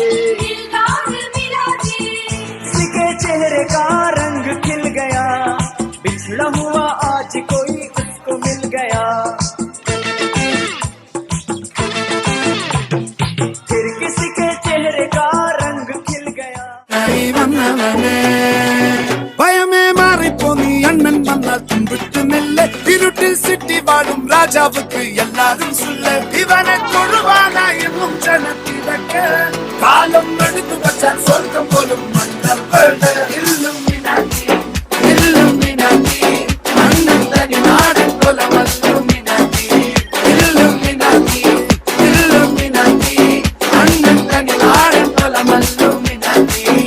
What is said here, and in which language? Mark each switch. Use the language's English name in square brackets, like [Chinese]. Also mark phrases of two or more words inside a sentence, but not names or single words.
[Hindi] दिलदार मिला दे किसी के चेहरे का रंग खिल गया बिछड़ा हुआ आज कोई उसको मिल गया फिर किसी के चेहरे का रंग खिल गया [Malayalam] ഭയമേ മാറിപ്പോ നീ അണ്ണൻ വന്നാൽ തുമ്പിട്ട് നെല്ല് ഇരുട്ടിൽ സിറ്റി വാടും രാജാവുക്ക് എല്ലാരും സുല്ല് ഇവനെ തൊഴുവാനായി എന്നും ജനത്തിരക്ക് കാലം എടുത്തു വച്ചാൽ സ്വർഗം പോലും മണ്ണപ്പേട് ഇല്ലുമിനാറ്റി ഇല്ലുമിനാറ്റി അണ്ണൻ തനി നാടൻ കൊലമല്ലുമിനാറ്റി ഇല്ലുമിനാറ്റി ഇല്ലുമിനാറ്റി അണ്ണൻ തനി നാടൻ കൊലമല്ലുമിനാറ്റി